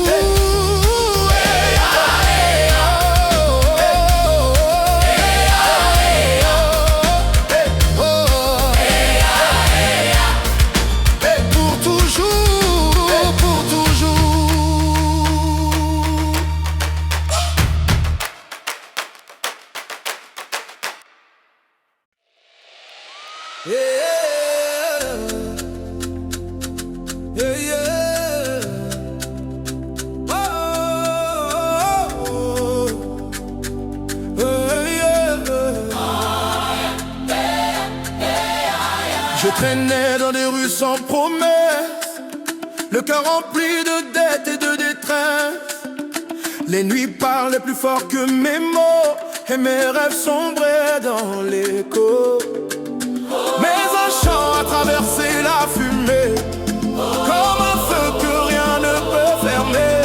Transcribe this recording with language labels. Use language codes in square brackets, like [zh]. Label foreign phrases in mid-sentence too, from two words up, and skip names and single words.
[fr] Et ah, et ah. Pour toujours, pour toujours. [en] Yeah, yeah, yeah. Oh, oh, oh, yeah. [fr] Je traînais dans des rues sans promesse, le cœur rempli de dettes et de détresse. Les nuits parlaient plus fort que mes mots, et mes rêves sombraient dans l'écho. Mais un chant a traversé la fumée, comme un feu que rien ne peut fermer.